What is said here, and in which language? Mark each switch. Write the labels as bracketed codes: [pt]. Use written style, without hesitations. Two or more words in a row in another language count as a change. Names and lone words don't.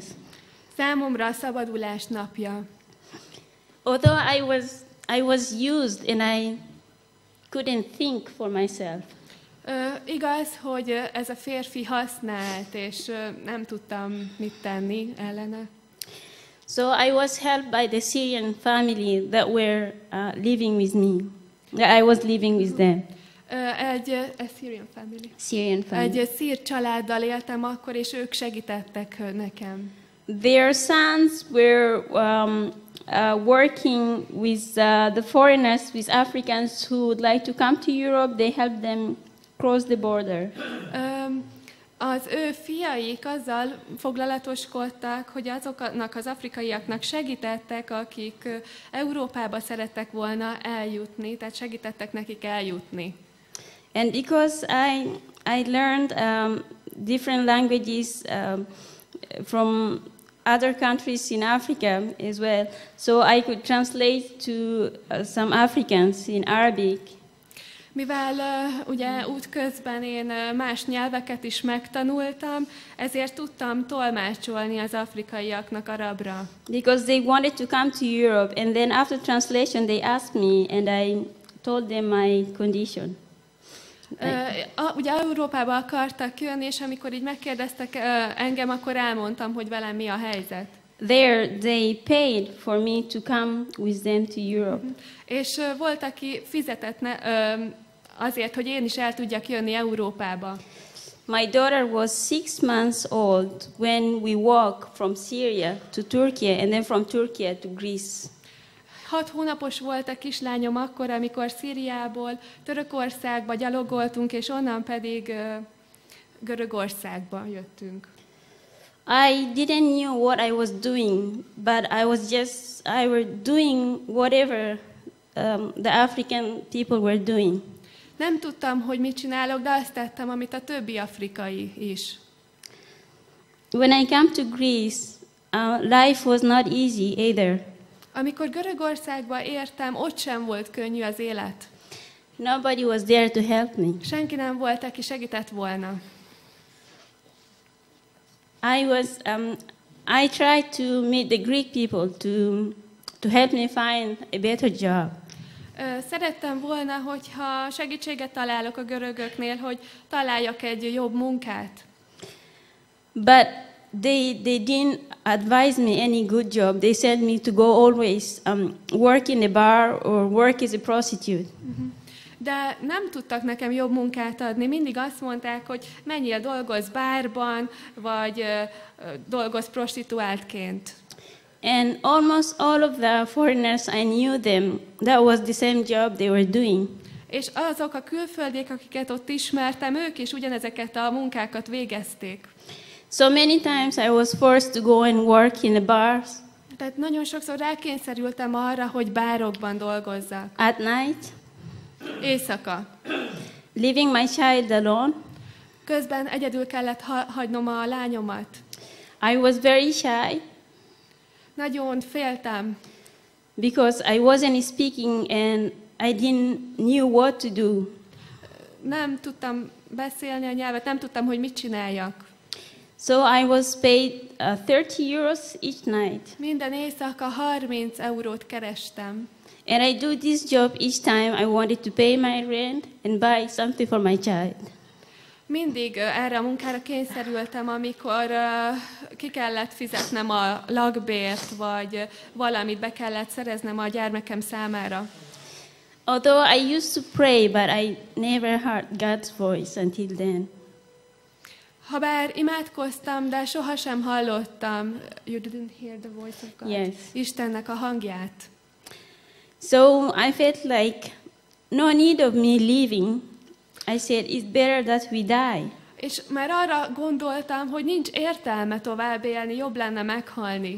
[hu] Számomra a szabadulás napja. [en] Although I was used and I couldn't think for myself. [hu] Igaz, hogy ez a férfi használt, és nem tudtam mit tenni ellene. [en] So I was helped by the Syrian family that were living with me. I was living with them. [hu] Egy [en] Syrian family. [hu] Egy szír családdal éltem akkor, és ők segítettek nekem. [en] Their sons were working with the foreigners, with Africans who would like to come to Europe. They helped them cross the border. [hu] Az ő fiaik azzal foglalatoskodtak, hogy azoknak az afrikaiaknak segítettek, akik Európába szerettek volna eljutni, tehát segítettek nekik eljutni. [en] And because I learned different languages from other countries in Africa as well, so I could translate to some Africans in Arabic. [hu] Mivel ugye útközben én más nyelveket is megtanultam, ezért tudtam tolmácsolni az afrikaiaknak arabra. [en] Because they wanted to come to Europe, and then after translation they asked me, and I told them my condition. [hu] Ugye Európába akartak jönni, és amikor így megkérdeztek engem, akkor elmondtam, hogy velem mi a helyzet. [en] There, they paid for me to come with them to Europe. [hu] És volt, aki fizetett azért, hogy én is el tudjak jönni Európába. [en] My daughter was 6 months old when we walked from Syria to Turkey and then from Turkey to Greece. [hu] 6 hónapos volt a kislányom akkor, amikor Szíriából Törökországba gyalogoltunk, és onnan pedig Görögországba jöttünk. [en] I didn't know what I was doing, but I was doing whatever the African people were doing. [hu] Nem tudtam, hogy mit csinálok, de azt tettem, amit a többi afrikai is. [en] When I came to Greece, life was not easy either. [hu] Amikor Görögországba értem, ott sem volt könnyű az élet. [en] Nobody was there to help me. [hu] Senki nem volt, aki segített volna. [en] I tried to meet the Greek people to help me find a better job. [hu] Szerettem volna, hogyha segítséget találok a görögöknél, hogy találjak egy jobb munkát. [en] But they didn't advise me any good job. They said me to go always work in a bar or work as a prostitute. [hu] De nem tudtak nekem jobb munkát adni. Mindig azt mondták, hogy menjél, dolgozz bárban, vagy dolgozz prostituáltként. [en] And almost all of the foreigners, I knew them. That was the same job they were doing. [hu] És azok a külföldiek, akiket ott ismertem, ők is ugyanezeket a munkákat végezték. [en] So many times I was forced to go and work in the bars. [hu] Tehát nagyon sokszor rákényszerültem arra, hogy bárokban dolgozzak. [en] At night. [hu] Éjszaka. [en] Leaving my child alone. [hu] Közben egyedül kellett hagynom a lányomat. [en] I was very shy. [hu] Nagyon féltem. [en] Because I wasn't speaking and I didn't knew what to do. [hu] Nem tudtam beszélni a nyelvet, nem tudtam, hogy mit csináljak. [en] So I was paid 30 euros each night. [hu] Minden éjszaka 30 eurót kerestem. [en] And I do this job each time I wanted to pay my rent and buy something for my child. [hu] Mindig erre a munkára kényszerültem, amikor ki kellett fizetnem a lakbért, vagy valamit be kellett szereznem a gyermekem számára. [en] Although I used to pray, but I never heard God's voice until then. [hu] Habár imádkoztam, de sohasem hallottam, [en] you didn't hear the voice of God. Yes. [hu] Istennek a hangját. [en] So I felt like no need of me leaving. I said, it's better that we die. [hu] És már arra gondoltam, hogy nincs értelme tovább élni, jobb lenne meghalni.